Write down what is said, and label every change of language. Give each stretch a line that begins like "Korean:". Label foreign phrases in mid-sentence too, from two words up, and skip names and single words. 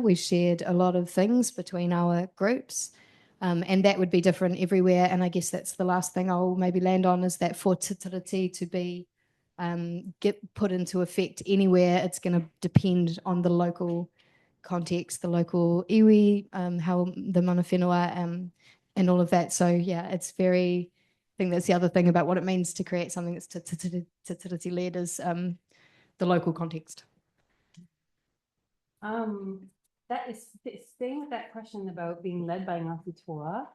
English: We shared a lot of things between our groups. And that would be different everywhere. And I guess that's the last thing I'll maybe land on is that for Te Tiriti to be get put into effect anywhere, it's going to depend on the local context, the local iwi, how the
Māori: mana whenua,
English: and all of that. So yeah, it's very, I think that's the other thing about what it means to create something that's Te Tiriti led is the local context. That is staying with that question about being led by Ngāti Toa.